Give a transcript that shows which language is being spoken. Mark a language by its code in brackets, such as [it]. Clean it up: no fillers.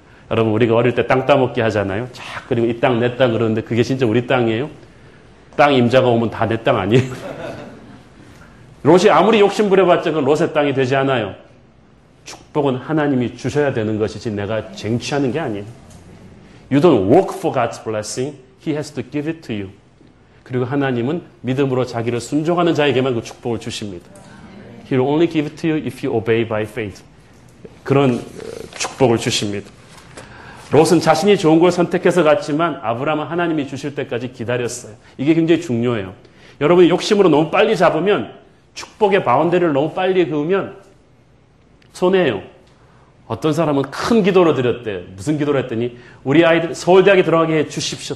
[ko] 여러분, 우리가 어릴 때 땅 따먹기 하잖아요. 자, 그리고 이 땅 내 땅 그러는데 그게 진짜 우리 땅이에요? 땅 임자가 오면 다 내 땅 아니에요? 롯이 아무리 욕심부려봤자 그건 롯의 땅이 되지 않아요. 축복은 하나님이 주셔야 되는 것이지 내가 쟁취하는 게 아니에요. [en] You don't work for God's blessing. He has to give it to you. [ko] 그리고 하나님은 믿음으로 자기를 순종하는 자에게만 그 축복을 주십니다. [en] He will only give it to you if you obey by faith. [ko] 그런 축복을 주십니다. 롯은 자신이 좋은 걸 선택해서 갔지만 아브라함은 하나님이 주실 때까지 기다렸어요. 이게 굉장히 중요해요. 여러분이 욕심으로 너무 빨리 잡으면 축복의 바운더리를 너무 빨리 그으면 손해예요. 어떤 사람은 큰 기도를 드렸대요. 무슨 기도를 했더니 우리 아이들 서울대학에 들어가게 해 주십시오.